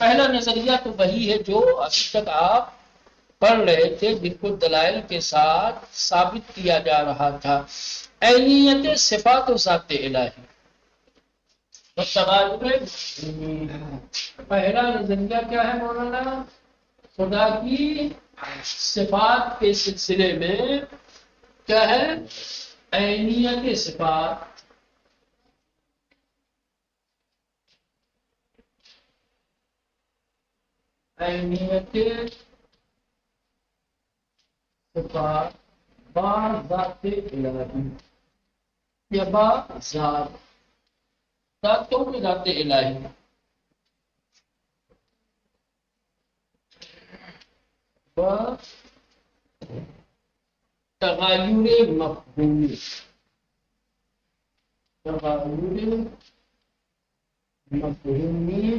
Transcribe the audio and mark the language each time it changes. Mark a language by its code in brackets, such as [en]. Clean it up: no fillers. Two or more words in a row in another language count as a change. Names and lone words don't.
[ur] پہلا نظریہ تو وہی ہے جو ابھی تک آپ پڑھ رہے تھے، جن کو دلائل کے ساتھ ثابت کیا جا رہا تھا، عینیت صفات و ذات الہی. پہلا نظریہ کیا ہے مولانا؟ خدا کی صفات کے سلسلے میں کیا ہے؟ عینیت صفات. عینیت صفات [fa] با ذات الہی یا با ذات، [ur] ذاتوں کی ذات الہی. [fa] با تغیر مفہومی، تغیر مفہومی.